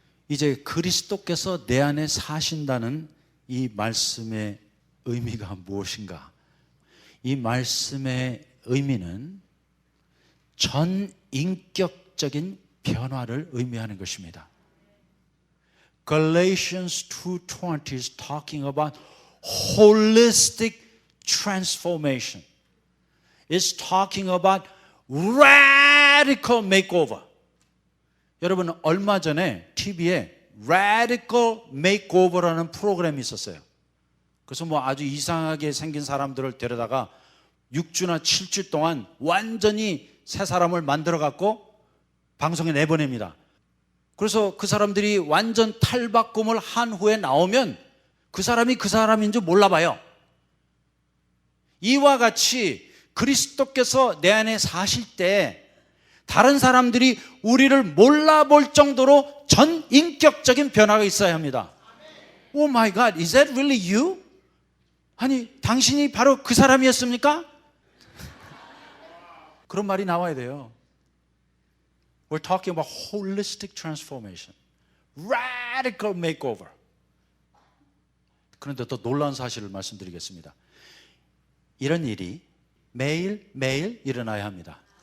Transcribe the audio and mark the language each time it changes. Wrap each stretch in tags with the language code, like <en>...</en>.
<ko>이제 그리스도께서 내 안에 사신다는 이 말씀의 의미가 무엇인가? 이 말씀의 의미는 전인격적인 변화를 의미하는 것입니다.</ko> <en>Galatians 2:20 is talking about holistic transformation. It's talking about radical makeover.</en> <ko>여러분 얼마 전에 TV에 Radical Makeover라는 프로그램이 있었어요. 그래서 뭐 아주 이상하게 생긴 사람들을 데려다가 6주나 7주 동안 완전히 새 사람을 만들어 갖고 방송에 내보냅니다. 그래서 그 사람들이 완전 탈바꿈을 한 후에 나오면 그 사람이 그 사람인 줄 몰라봐요. 이와 같이 그리스도께서 내 안에 사실 때 다른 사람들이 우리를 몰라볼 정도로 전인격적인 변화가 있어야 합니다.</ko> <en>Oh my God, is that really you?</en> <ko>아니, 당신이 바로 그 사람이었습니까? 그런 말이 나와야 돼요.</ko> <en>We're talking about holistic transformation, radical makeover.</en> <ko>그런데 더 놀라운 사실을 말씀드리겠습니다. 이런 일이 매일 일어나야 합니다.</ko>